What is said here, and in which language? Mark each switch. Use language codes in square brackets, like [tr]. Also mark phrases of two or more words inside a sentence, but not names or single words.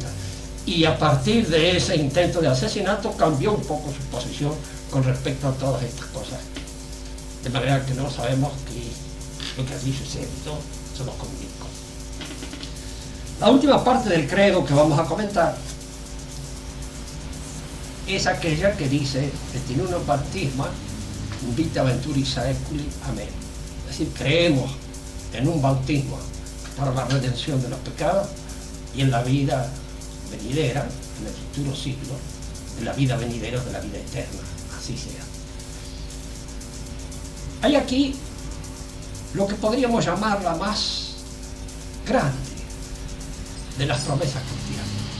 [es] Y a partir de ese intento de asesinato cambió un poco su posición con respecto a todas estas cosas. De manera que no sabemos que lo que allí sucedió se los comunicó. La última parte del credo que vamos a comentar es aquella que dice [la] et in uno baptisma vita venturi saeculi, [es] amén. Es decir, creemos en un bautismo para la redención de los pecados y en la vida venidera, en el futuro siglo, en la vida venidera de la vida eterna, así sea. Hay aquí lo que podríamos llamar la más grande de las promesas cristianas.